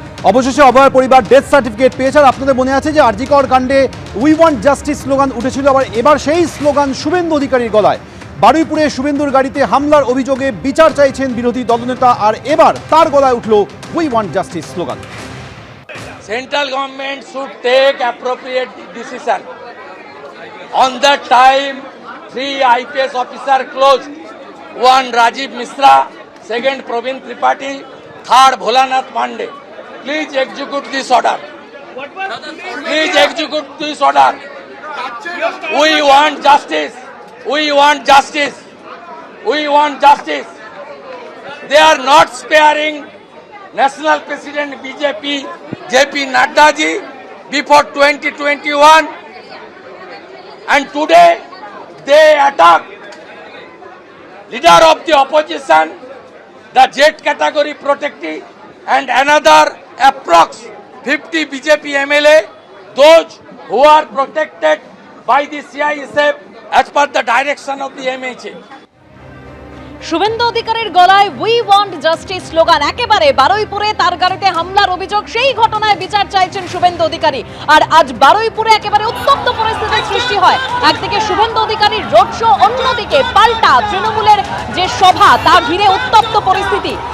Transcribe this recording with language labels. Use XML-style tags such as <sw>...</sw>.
<bn>অবশেষে অভয়ের পরিবার ডেথ সার্টিফিকেট পেয়েছে। আর আপনাদের মনে আছে যে আরজিকর কাণ্ডে</bn> <en>we want justice</en> <bn>স্লোগান উঠেছিল, এবার সেই স্লোগান শুভেন্দু অধিকারীর গলায়। বারুইপুরে শুভেন্দুর গাড়িতে হামলার অভিযোগে বিচার চাইছেন বিরোধী দলনেতা, আর এবার তার গলায় উঠল</bn> <en>we want justice</en> <bn>slogan.</bn> <en>Central government should take appropriate decision. On that time, 3 IPS officers closed. 1 Rajiv Misra, 2nd Praveen Tripathi, 3rd Bholanath Pandey. Please execute this order. Please execute this order. We want justice. We want justice. We want justice. They are not sparing National President BJP JP Nadda ji before 2021, and today they attack leader of the opposition, the Z category protectee, and another approx 50 BJP MLA, those who are protected by the CISF as per the direction of the MHA.</en> <bn>Suvendu অধিকারীর গলায়</bn> <en>we want justice</en> <bn>slogan, একেবারে বারুইপুরে তার গাড়িতে হামলার অভিযোগ, সেই ঘটনায় বিচার চাইছেন শুভেন্দু অধিকারী। আর আজ বারুইপুরে একেবারে উত্তপ্ত পরিস্থিতির সৃষ্টি হয়। একদিকে শুভেন্দু অধিকারীর রোড শো, অন্যদিকে পাল্টা তৃণমূলের যে সভা তা ঘিরে উত্তপ্ত পরিস্থিতি।</bn>